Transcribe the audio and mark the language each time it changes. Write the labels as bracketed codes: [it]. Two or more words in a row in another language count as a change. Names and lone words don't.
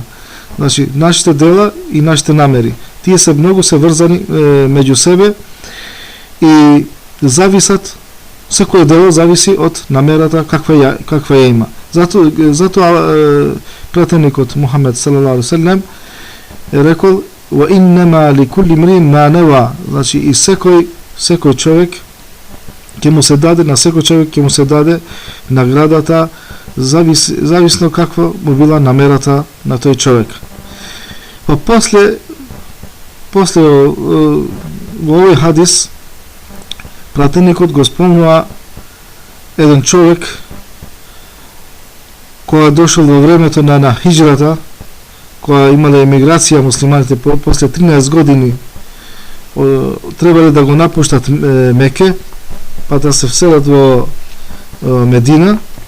[mk] Значи, нашите дела и нашите намери, тие се многу се врзани меѓу себе и зависат, секој дело зависи од намерата каква ја има. Затоа пратеникот Мухамед [ar] صلى الله عليه وسلم [mk] рекол: [ar] "وإنما لكل امرئ ما نوى", [mk] значи и секој човек ќе му се даде, на секој човек ќе му се даде наградата зависно каква му била намерата на тој човек. Па после во овој хадис пратеникот го спомнува еден човек која дошол во времето на хиџрата, која имале емиграција муслиманите после 13 години, требале да го напуштат Меке, па да се вселат во Медина.